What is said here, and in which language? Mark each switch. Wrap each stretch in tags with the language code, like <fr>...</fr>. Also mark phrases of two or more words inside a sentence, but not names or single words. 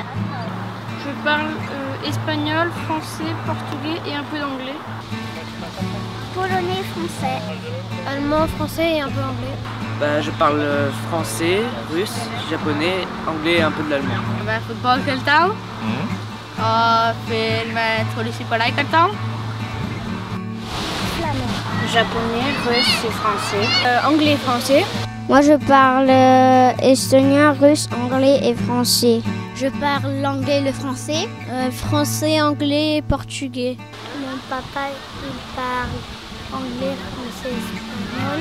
<fr>Je parle espagnol, français, portugais et un peu d'anglais. Polonais, français. Allemand, français et un peu anglais. Je parle français, russe, japonais, anglais et un peu de l'allemand.</fr> <hi>Football खेलता हूँ और फिर मैं थोड़ी सी पढ़ाई करता हूँ.</hi> <fr>Japonais, russe et français. Anglais et français. Moi, je parle estonien, russe, anglais et français. Je parle l'anglais et le français. Français, anglais et portugais. Mon papa, il parle anglais, français, espagnol.</fr>